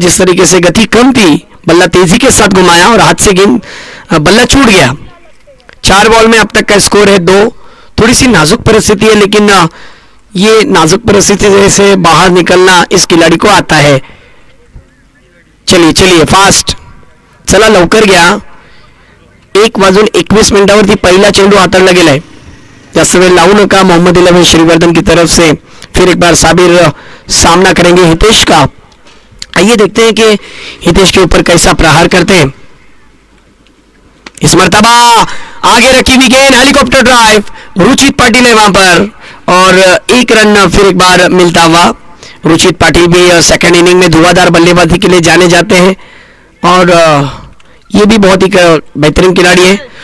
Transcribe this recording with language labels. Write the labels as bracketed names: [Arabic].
[Hindi] जिस तरीके से गति कम थी, बल्ला तेजी के साथ घुमाया और हाथ से गेंद बल्ला छूट गया. 4 बॉल में अब तक का स्कोर है 2. थोड़ी सी नाजुक परिस्थिति है लेकिन ये नाजुक परिस्थिति से बाहर निकलना इस खिलाड़ी को आता है. चलिए चलिए फास्ट, [Marathi] चला लवकर गया. 1:21 पहिला चेंडू हाताळला गेलाय. जास्त वेळ लावू नका मोहम्मद 11 श्रीवर्धन [Hindi] की तरफ से. फिर एक बार साबिर सामना करेंगे हितेश का. आइए देखते हैं कि हितेश के ऊपर कैसा प्रहार करते हैं. इस मर्तबा आगे रखी हुई गेंद, हेलीकॉप्टर ड्राइव, रुचित पाटिल है वहां पर और 1 रन फिर एक बार मिलता हुआ. रुचित पाटिल भी सेकंड इनिंग में धुआंधार बल्लेबाजी के लिए जाने जाते हैं और ये भी बहुत ही बेहतरीन खिलाड़ी है.